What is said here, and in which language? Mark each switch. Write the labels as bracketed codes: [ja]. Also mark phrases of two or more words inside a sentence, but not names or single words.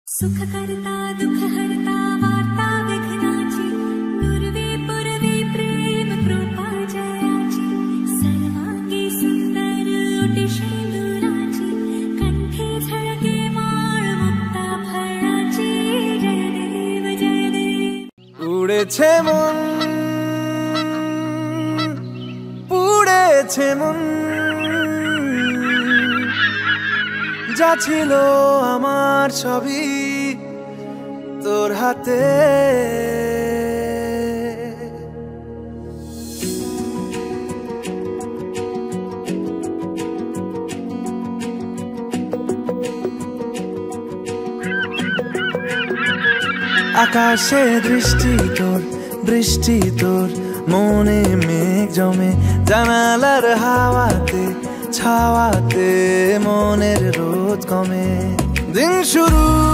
[mr] सुख करता दुख हरता वार्ता विघ्नाची नुरवी पुरवी प्रेम कृपा जयाची सर्वांगी सुंदर ओटी शेंदुराची कंठी झळके माळ मुक्ता फळाची जय देव [bn] उड़ेছে মন পুড়েছে মন যা ছিল আমার ছবি তোর হাতে আকাশে দৃষ্টি তোর বৃষ্টি তোর মনে মেঘ জমে জানালার হাওয়াতে ছাওয়াতে মনের রোদ কমে দিন শুরু